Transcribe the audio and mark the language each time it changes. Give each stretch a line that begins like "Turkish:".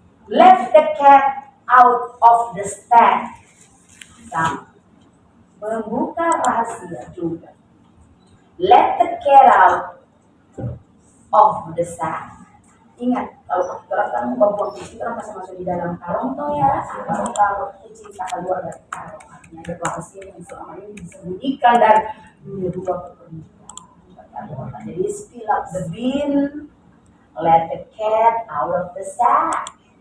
English: Let the cat out of the stack.
Indonesian: Sama, membuka rahasia juga.
English: Let the cat out of the sack.
Indonesian: Ingat, kalau orang membuang kucing, orang pasti masuk di dalam karung tuh ya. Kalau kucing tak keluar dari karung, artinya ada rahasia yang selama ini disembunyikan dan merubah pernikahan.
English: Jadi spill up the bean, let the cat out of the sack.